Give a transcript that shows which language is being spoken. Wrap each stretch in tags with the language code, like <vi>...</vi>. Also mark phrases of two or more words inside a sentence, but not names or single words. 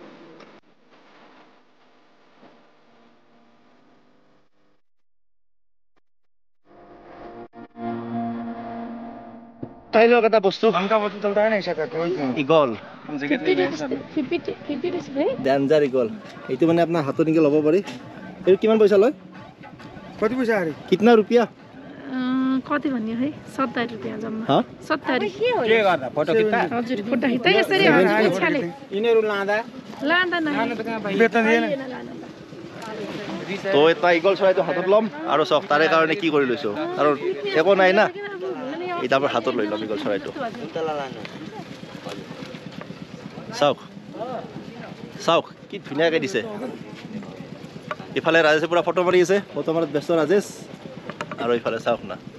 <as>চাই লওক এটা বস্তু ইগল ডেঞ্জাৰ ইগল এইটো মানে আপোনাৰ হাতত নেকি ল'ব পাৰি এইটো কিমান পইচা লয়</as> <ne>कति पैसा</ne> <hi>अरे कितना रुपया</hi> <ne>कति भन्यो है 70 रुपैयाँ जम्मा ह 70 के गर्दा फोटो खिच्दा हजुर फोटो खिच्दा यसरी पुछाले यिनीहरु लाँदा न लानु त कहाँ पाइयो बेतन दिएन</ne> <as>তো এটা ইগল চৰাইটো হাতত ল'ম আৰু চক তাৰে কাৰণে কি কৰি লৈছো আৰু একো নাই না এটা আমাৰ হাতত লৈ ল'ম ইগল চৰাইটো চাওক চাওক কি ধুনীয়াকৈ দিছে ইফালে ৰাজেশে পুৰা ফটো মাৰি আছে ফটো মাৰাত ব্যস্ত ৰাজেশ আৰু ইফালে চাওক না</as>